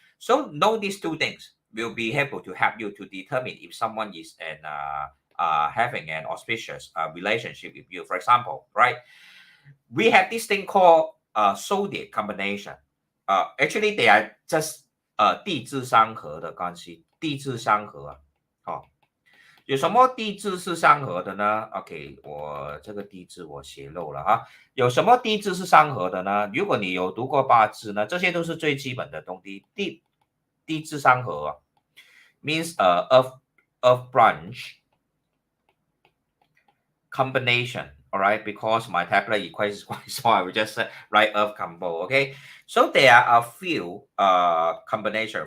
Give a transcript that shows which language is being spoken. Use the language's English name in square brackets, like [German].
[English] So know these two things will be able to help you to determine if someone is having an auspicious relationship with you. For example, right? We have this thing called zodiac combination. Actually, they are just [Chinese] 地支相合的关系。地支相合啊？好，有什么地支是相合的呢 ？OK， 我这个地支我写漏了哈。有什么地支是相合的呢？如果你有读过八字呢，这些都是最基本的东西。 [English] 地支相合 means earth branch combination. All right, because my tablet equation is quite small, I will just write earth combo. Okay, so there are a few combination.